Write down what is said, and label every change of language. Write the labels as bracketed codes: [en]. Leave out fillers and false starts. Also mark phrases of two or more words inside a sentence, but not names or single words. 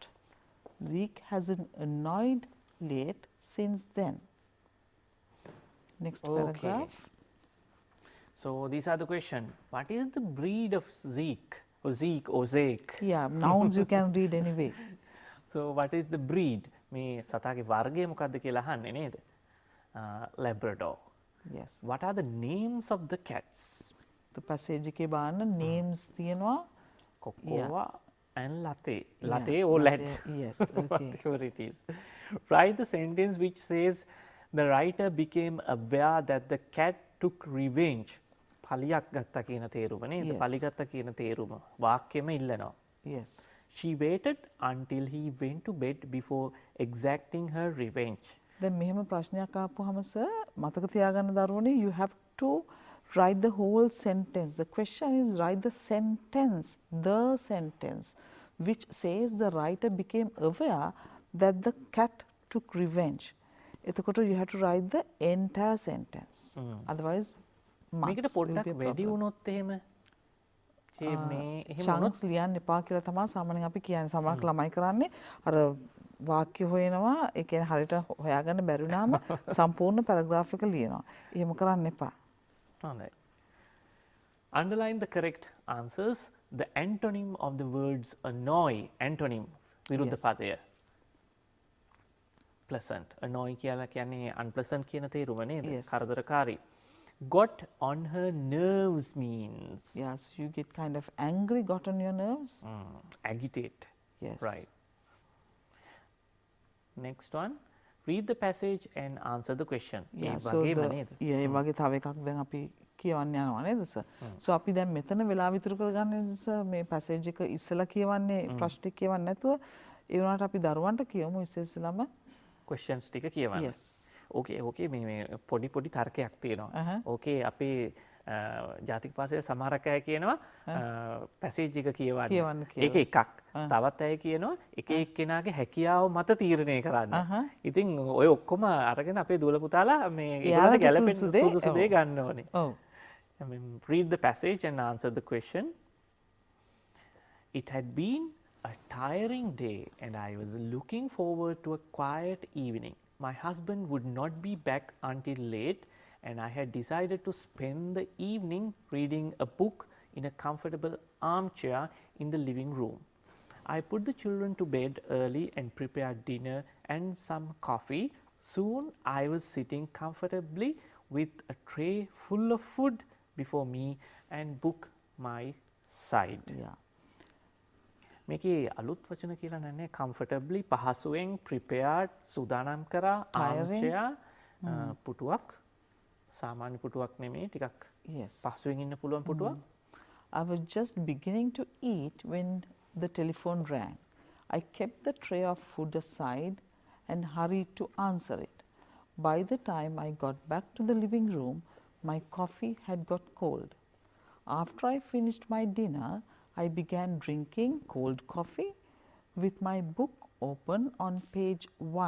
[en] Zeke hasn't annoyed late since then. Next paragraph. So these are the question. What is the breed of Zeke or Zeke or Zeke? Yeah, nouns you can read anyway. So what is the breed? [si] මේ සතාගේ වර්ගය මොකක්ද කියලා අහන්නේ නේද? [en] Labrador. Yes. What are the names of the cats? The passage [si] එකේ බලන්න names තියෙනවා. [en] Cocoa and latte. Yeah, Latte or latte, lat. yes, okay. Whatever it is. Write the sentence which says the writer became aware that the cat took revenge. [si] පලියක් ගත්තා කියන තේරුම නේද? [en] Yes. [si] පලි ගත්තා කියන තේරුම වාක්‍යෙම ඉල්ලනවා. [en] Yes. She waited until he went to bed before exacting her revenge. [si] දැන් මෙහෙම ප්‍රශ්නයක් ආපුවාම සර් මතක තියාගන්න දරුවනේ [en] you have to write the whole sentence. The question is write the sentence which says the writer became aware that the cat took revenge. එතකොට you have to write the entire sentence. Otherwise [si] මේකට පොඩ්ඩක් වැඩි වුණොත් එහෙම මේ එහෙම chunks ලියන්න එපා කියලා තමයි සාමාන්‍යයෙන් අපි කියන්නේ. සමහරක් ළමයි කරන්නේ අර වාක්‍ය හොයනවා ඒ කියන්නේ හරියට හොයාගන්න බැරි වුණාම සම්පූර්ණ පැරග්‍රාෆ් එක ලියනවා. එහෙම කරන්න එපා. හොඳයි. [en] Underline the correct answers. The antonym of the words annoy, antonym විරුද්ධ Yes. [si] පදය. Pleasant. Annoy කියලා කියන්නේ unpleasant කියන තේරුම නේද? [en] Yes. [si] කරදරකාරී. [en] Got on her nerves means Yes, you get kind of angry, got on your nerves. agitate. Yes. Right. Next one. Read the passage and answer the question. Yeah, [si] ඒ [en] so [si] වගේම [en] the, [si] නේද? yeah, ඒ වගේ තව එකක් දැන් අපි කියවන්න යනවා නේද සර්? So අපි දැන් මෙතන වෙලා විතර කරගන්නේ සර් මේ passage එක ඉස්සලා කියවන්නේ ප්‍රශ්න ටික කියවන්නේ නැතුව ඒ වුණාට අපි දරුවන්ට කියමු ඉස්සෙල්ලාම. questions ටික කියවන්න. [en] Yes. [si] ඕකේ මේ පොඩි පොඩි තර්කයක් තියෙනවා. ඕකේ අපේ ජාතික පාසලේ සමහරක් අය කියනවා පැසේජ් එක කියවන්න. ඒක එකක්. තවත් අය කියනවා එක එක්කෙනාගේ හැකියාව මත තීරණය කරන්න. ඉතින් ඔය ඔක්කොම අරගෙන අපේ දුවල පුතාලා මේ ඒගොල්ලන්ට ගැලපෙන සුදුසු දේ ගන්න ඕනේ. ඔව්. [en] Read the passage and answer the question. It had been a tiring day and I was looking forward to a quiet evening. My husband would not be back until late and I had decided to spend the evening reading a book in a comfortable armchair in the living room. I put the children to bed early and prepared dinner and some coffee. Soon I was sitting comfortably with a tray full of food before me and book my side. Yeah. [si] මේකේ අලුත් වචන කියලා නෑ comfortably පහසුවෙන් prepared සූදානම් කරා armchair පුටුවක් සාමාන්‍ය පුටුවක් නෙමෙයි ටිකක් [en] Yes. [si] පහසුවෙන් ඉන්න පුළුවන් පුටුවක්. [en] I was just beginning to eat when the telephone rang. I kept the tray of food aside and hurried to answer it. By the time I got back to the living room, my coffee had got cold. After I finished my dinner, I began drinking cold coffee with my book open on page 1.